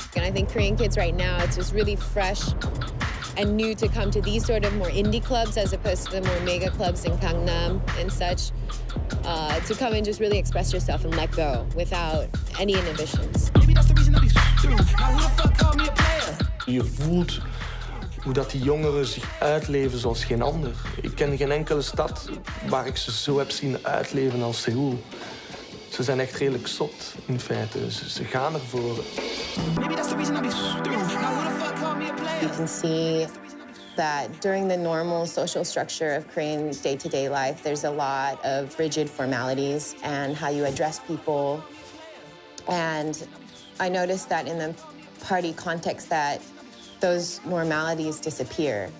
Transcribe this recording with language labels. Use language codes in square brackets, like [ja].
[en] And I think Korean kids right now, it's just really fresh and new to come to these sort of more indie clubs as opposed to the more mega clubs in Gangnam and such. To come and just really express yourself and let go without any inhibitions. [nl] Je voelt hoe dat die jongeren zich uitleven zoals geen ander. Ik ken geen enkele stad waar ik ze zo heb zien uitleven als Seoul. Ze zijn echt redelijk zot, in feite. Ze gaan ervoor. [en] You can see that during the normal social structure of Korean day-to-day life, there's a lot of rigid formalities and how you address people. And I noticed that in the party context that those normalities disappear.